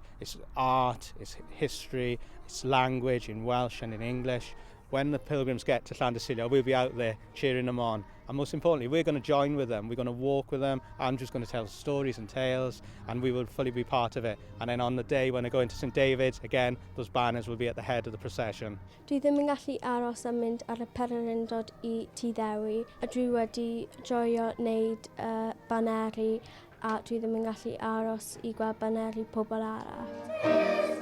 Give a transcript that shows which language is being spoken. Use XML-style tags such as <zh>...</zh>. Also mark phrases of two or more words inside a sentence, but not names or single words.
<en>It's art, it's history, it's language in Welsh and in English. When the pilgrims get to Llandersilio, we'll be out there cheering them on. And most importantly, we're going to join with them. We're going to walk with them. Andrew's going to tell stories and tales, and we will fully be part of it. And then on the day when they go into St David's, again, those banners will be at the head of the procession.</en> <cy>Dwi ddim yn gallu aros am mynd ar y pererindod I Tŷ Ddewi, a dwi wedi joio wneud baneri, a dwi ddim yn gallu aros I gweld baneri pobl arall.</cy>